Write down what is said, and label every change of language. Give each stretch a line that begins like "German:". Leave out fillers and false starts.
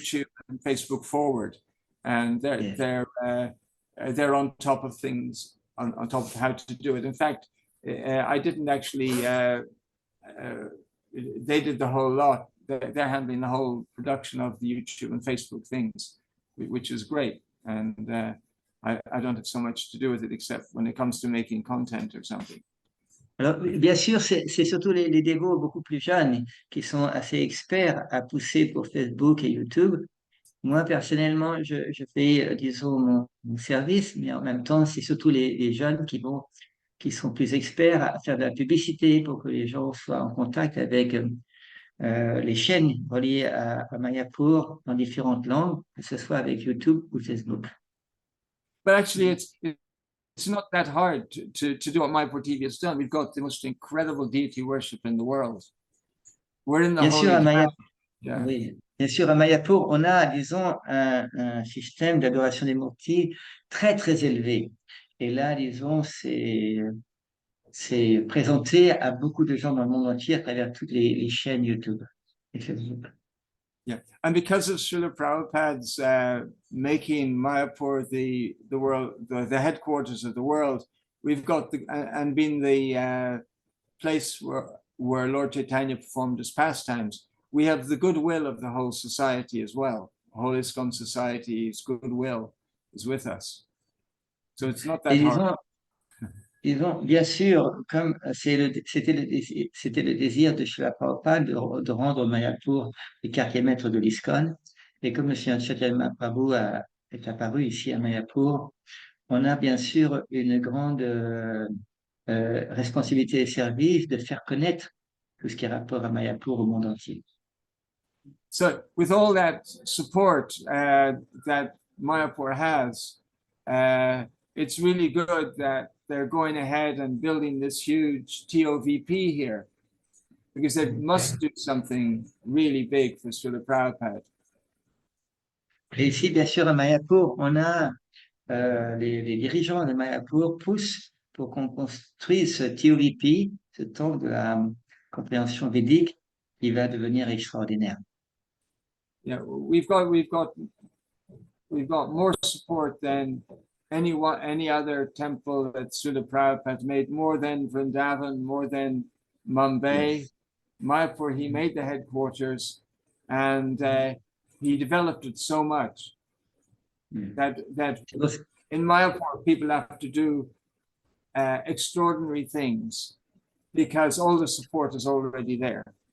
English: YouTube and Facebook forward, and they're on top of things, on top of how to do it. In fact, I didn't actually. They did the whole lot. They're handling the whole production of the YouTube and Facebook things, which is great. And I don't have so much to do with it except when it comes to making content or something.
French: Alors, bien sûr, c'est surtout les dévots beaucoup plus jeunes qui sont assez experts à pousser pour Facebook et YouTube. Moi, personnellement, je fais, disons, mon service, mais en même temps, c'est surtout les jeunes qui sont plus experts à faire de la publicité pour que les gens soient en contact avec les chaînes reliées à Mayapur en différentes langues, que ce soit avec YouTube ou Facebook.
English: But actually, it's not that hard to do what Mayapur TV has done. We've got the most incredible deity worship in the world. We're in the
French: Bien sûr, à
English: holy Mayapur, yeah.
French: oui. Bien sûr, à Mayapur, on a, disons, un système d'adoration des devotees très, très élevé. Et là, disons, c'est présenté à beaucoup de gens dans le monde entier à travers toutes les chaînes YouTube et Facebook.
English: Yeah, and because of Srila Prabhupada's making Mayapur the world, the headquarters of the world, we've got and being the place where Lord Chaitanya performed his pastimes, we have the goodwill of the whole society as well. The whole ISKCON society's goodwill is with us, so it's not that hard.
French: Disons, bien sûr, comme c'était le désir de Srila Prabhupada de rendre Mayapur le quartier maître de l'ISKCON, et comme M. Antardwipa Prabhu est apparu ici à Mayapur, on a bien sûr une grande responsabilité et service de faire connaître tout ce qui est rapport à Mayapur au monde entier.
English: So, with all that support that Mayapur has, it's really good that they're going ahead and building this huge TOVP here, because they must do something really big for Srila Prabhupada.
French: Et ici, bien sûr, à Mayapur, on a les dirigeants de Mayapur poussent pour qu'on construise ce TOVP, ce temple de la compréhension védique, qui va devenir extraordinaire.
English: Yeah, we've got more support than any other temple that Srila Prabhupada made, more than Vrindavan, more than Mumbai. Yes. Mayapur, he made the headquarters, and he developed it so much that in Mayapur people have to do extraordinary things because all the support is already there.